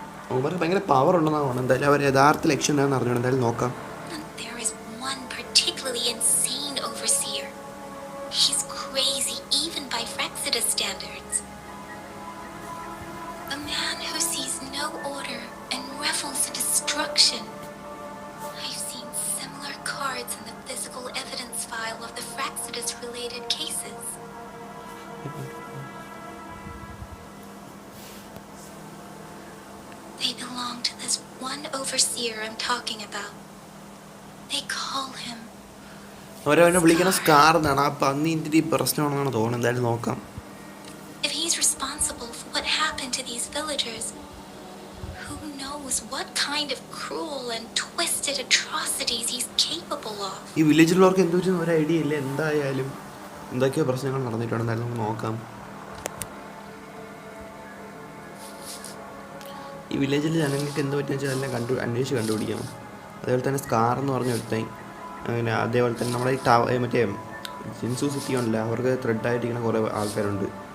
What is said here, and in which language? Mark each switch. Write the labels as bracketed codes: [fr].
[ml] അവന്മാർക്ക് ഭയങ്കര പവർ ഉണ്ടെന്നാണ് തോന്നുന്നത്. എന്തായാലും അവർ യഥാർത്ഥ ലക്ഷ്യം എന്താണെന്ന് അറിഞ്ഞോണം. എന്തായാലും നോക്കാം. [en] There is one particularly insane overseer. He's crazy even by Frexidus standards. A man who sees no order and revels in destruction. I've seen similar cards in the physical evidence file of the Frexidus-related cases. They belong to this one overseer I'm talking about. They call him. [ml] അവരവനെ വിളിക്കുന്ന scar എന്നാണ്. ആ പന്നി ഇത്തിരി പ്രശ്നമാണെന്നാണ് തോന്നുന്നത്. എന്തായാലും നോക്കാം. [en] If he's responsible for what happened to these villagers, who knows what kind of cruel and twisted atrocities he's capable of. [ml] ഈ വില്ലേജിലുള്ളവർക്ക് എന്ത് പറ്റുന്ന ഒരു ഐഡിയ ഇല്ല. എന്തായാലും എന്തൊക്കെയോ പ്രശ്നങ്ങൾ നടന്നിട്ടുണ്ട്. എന്തായാലും നമുക്ക് നോക്കാം. ഈ വില്ലേജിൽ ജനങ്ങൾക്ക് എന്ത് പറ്റുന്ന വെച്ചാൽ എല്ലാം അന്വേഷിച്ച് കണ്ടുപിടിക്കണം. അതേപോലെ തന്നെ സ്കാർ എന്ന് പറഞ്ഞ ഒരുത്തൻ അങ്ങനെ അതേപോലെ തന്നെ നമ്മുടെ ഈ മറ്റേ ജിൻസു സിറ്റി ഉണ്ടല്ലോ, അവർക്ക് ത്രെഡായിട്ടിരിക്കുന്ന കുറേ ആൾക്കാരുണ്ട്.